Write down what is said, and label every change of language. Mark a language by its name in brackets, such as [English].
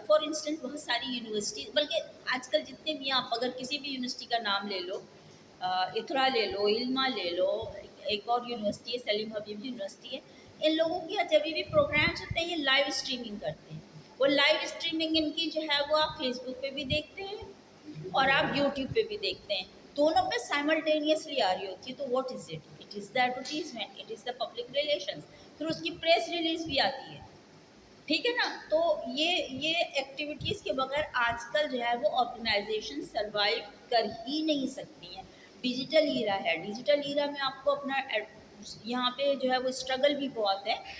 [Urdu] For instance بہت ساری university, بلکہ آج کل جتنے بھی آپ اگر کسی بھی یونیورسٹی کا نام لے لو، اتھرا لے لو، علما لے لو، ایک اور یونیورسٹی ہے سلیم حبیب یونیورسٹی ہے، ان لوگوں کی جب بھی پروگرامس ہوتے ہیں یہ لائیو اسٹریمنگ کرتے ہیں. وہ لائیو اسٹریمنگ ان کی جو ہے وہ آپ فیس بک پہ بھی دیکھتے ہیں اور آپ یوٹیوب پہ بھی دیکھتے ہیں، دونوں پہ سائملٹینیسلی آ رہی ہوتی ہے. [English] تو what is it is the advertisement, it is the public relations. [Urdu] پھر اس کی پریس ریلیز بھی آتی ہے، ٹھیک ہے نا. تو یہ ایکٹیویٹیز کے بغیر آج کل جو ہے وہ آرگنائزیشن سروائیو کر ہی نہیں سکتی ہیں. ڈیجیٹل ایرا ہے، ڈیجیٹل ایرا میں آپ کو اپنا یہاں پہ جو ہے وہ اسٹرگل بھی بہت ہے.